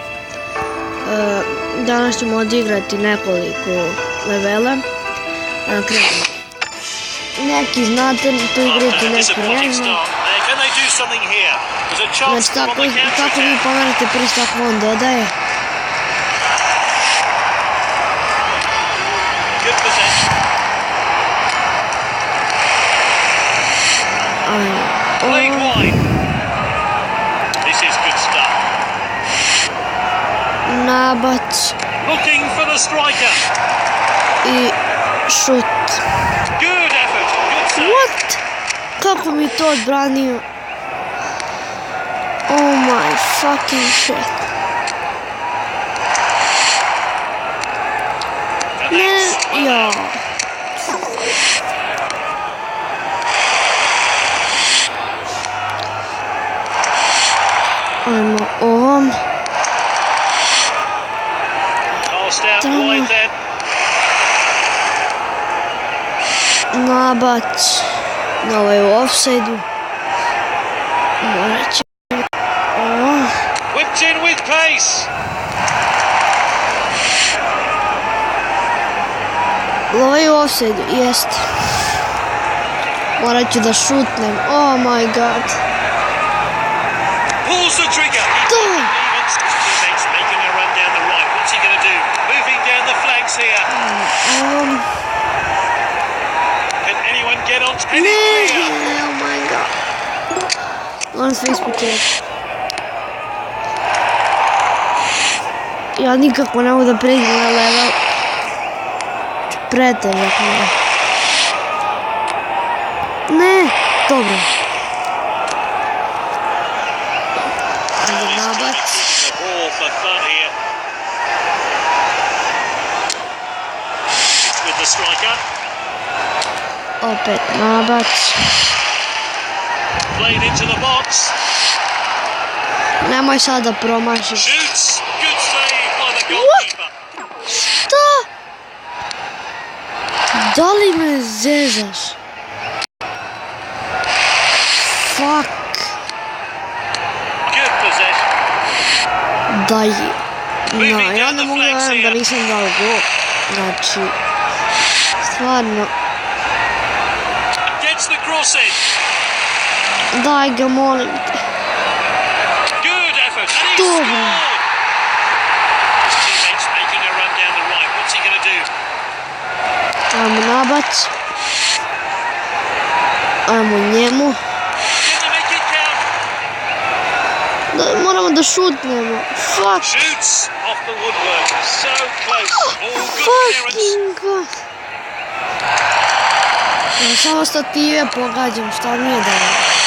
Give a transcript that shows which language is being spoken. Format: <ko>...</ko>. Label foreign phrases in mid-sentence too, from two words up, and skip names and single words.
<sr>Danas ćemo odigrati nekoliko levela. Krenemo. Neki znate, tu igrati neki ne zna. Znači tako vi pomerate prst, tako on dodaje.</sr> <en>Played wide. This is good stuff.</en> <sr>Nabac.</sr> <en>Looking for the striker.</en> <sr>I šut.</sr> <en>Good effort. Good save. What?</en> <sr>Kako mi to odbranio?</sr> <en>Oh my fucking shit.</en> <sr>Ne, ja. Ajmo ovom. Nabac. Na ovaj u offside-u. Morat će.</sr> <en>Whipped in with pace.</en> <sr>Ovaj u offside-u, jest. Morat ću da šutnem.</sr> <en>Oh my god. Pulls the trigger. Teammates making a run down the right. What's he going to do? Moving down the flanks here. Can anyone get on? Oh my god.</en> <sr>On sve ispočetka. Ja nikako ne mogu da pređem na level. Pretežak mi je. Ne, dobro. Nabac. Opet nabac.</sr> <en>Played into the box.</en> <sr>Nemoj sada promašiš.</sr> <en>Shoots. Good save by the goalkeeper.</en> <sr>Šta? Da li me zezaš?</sr> <en>Fuck. Good possession.</en> <sr>Daj. No, ja ne mogu da verujem da nisam dao gol. Znači, stvarno.</sr> <en>Gets the cross in.</en> <sr>Daj ga, molim te.</sr> <en>Good effort. And he</en> <sr>Dobro.</sr> <en>scored. His teammates making a run down the right. What's he going to do?</en> <sr>Ajmo nabac. Ajmo njemu.</sr> <en>Can they make it count?</en> <sr>Da, moramo da šutnemo.</sr> <en>Fuck. Shoots off the woodwork. So close. All good clearance. Fucking god.</en> <sr>Ja samo stative pogađam, šta mi je da je.</sr>